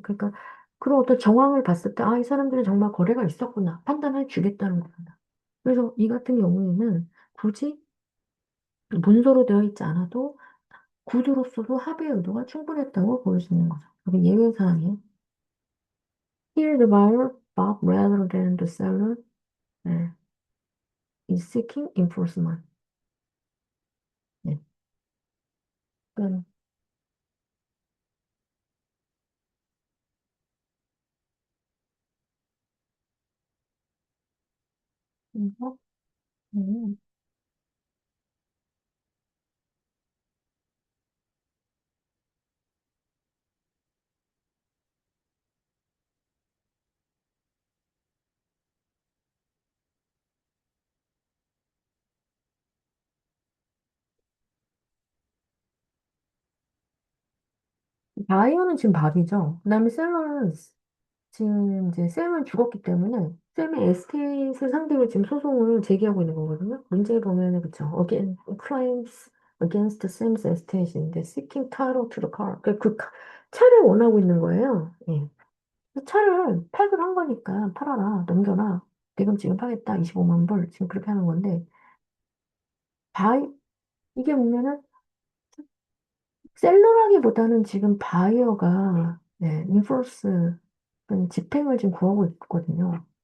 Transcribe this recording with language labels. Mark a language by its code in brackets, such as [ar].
[ko] 그러니까 그런 어떤 정황을 봤을 때, 아, 이 사람들은 정말 거래가 있었구나. 판단해 주겠다는 겁니다. 그래서 이 같은 경우에는 굳이 문서로 되어 있지 않아도 구두로서도 합의 의도가 충분했다고 볼 수 있는 거죠. 그게 예외 사항이에요. [en] Here the buyer, Bob, rather than the seller, 예, is seeking enforcement. [ko] 예. 그러니까 이거, 음, 바이오는 지금 밥이죠. 그다음에 셀러는 지금 이제 샘은 죽었기 때문에 샘의 에스테이트를 상대로 지금 소송을 제기하고 있는 거거든요. 문제 보면은 그쵸. [en] Claims against Sam's estate인데 seeking title to the car. [ko] 차를 원하고 있는 거예요. 예. 그 차를 팔기로 한 거니까 팔아라, 넘겨라. 대금 지급하겠다. 25만 불. 지금 그렇게 하는 건데 바이 이게 보면은 셀러라기보다는 지금 바이어가 네, 인포스 집행을 지금 구하고 있거든요.